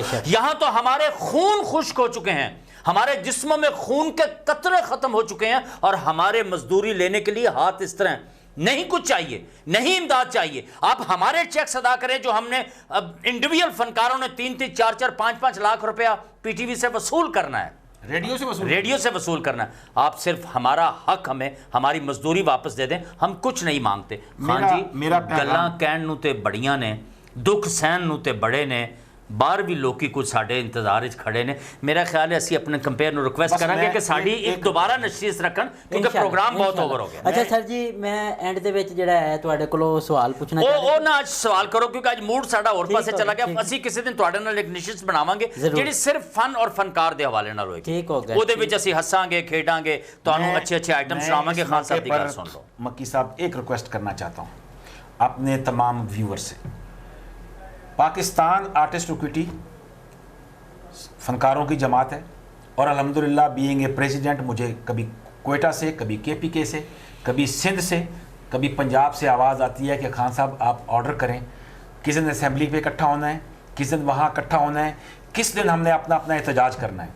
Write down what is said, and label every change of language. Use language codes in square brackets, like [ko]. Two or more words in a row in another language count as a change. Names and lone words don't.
[ur] یہاں تو ہمارے خون خشک ہو چکے ہیں، ہمارے جسموں میں خون کے قطرے ختم ہو چکے ہیں، اور ہمارے مزدوری لینے کے لیے ہاتھ اس طرح نہیں کچھ چاہیے، نہیں امداد چاہیے. آپ ہمارے چیکس ادا کریں جو ہم نے انڈیویجول فنکاروں نے 3-3, 4-4, 5-5 لاکھ روپیہ PTV سے وصول کرنا ہے، ریڈیو سے وصول کرنا ہے. آپ صرف ہمارا حق، ہمیں ہماری مزدوری واپس دے دیں، ہم کچھ نہیں مانگتے. خان جی، [pa] گلاں کہن نو تے بڑیاں نے، دکھ سہن نو تے بڑے نے، باہر بھی لوکی کچھ ساڈے انتظار وچ کھڑے نے. میرا خیال ہے اسی اپنے کمپیئر نو ریکویسٹ کریں گے کہ ساڈی ایک دوبارہ نشست رکھن، کیونکہ پروگرام بہت اوور ہو گیا. اچھا سر جی، میں اینڈ دے وچ جڑا ہے تواڈے کولوں سوال پوچھنا چاہتا او نہ اج سوال کرو، کیونکہ اج موڈ ساڈا اور پاسے چلا گیا. اسی کسی دن تواڈے نال ایک نشست بناواں گے جڑی صرف فن اور فنکار دے حوالے نال ہوئے گی. ٹھیک ہو گیا. او دے وچ اسی ہساں گے، کھیڈاں گے، تانوں اچھے آئٹم سناواں گے. خان صاحب دی گل سن لو. [ur] مکی صاحب، ایک ریکویسٹ کرنا چاہتا ہوں اپنے تمام ویور سے. پاکستان آرٹسٹ اکوٹی فنکاروں کی جماعت ہے، اور الحمدللہ [en] being a president [ur] مجھے کبھی کوئٹہ سے، کبھی KPK سے، کبھی سندھ سے، کبھی پنجاب سے آواز آتی ہے کہ خان صاحب آپ آرڈر کریں، کس دن اسمبلی پہ اکٹھا ہونا ہے، کس دن وہاں اکٹھا ہونا ہے، کس دن ہم نے اپنا احتجاج کرنا ہے.